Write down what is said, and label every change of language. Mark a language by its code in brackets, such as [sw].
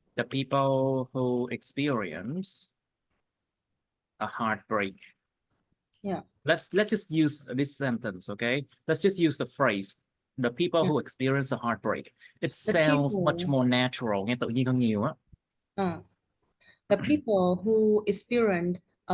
[en] people who experience a heartbreak? Yeah. Let's just use this sentence, okay? Let's just use the phrase the people who experience a heartbreak. It sounds much more natural, [vi] nghe tự nhiên hơn nhiều á. [en] The people who experience a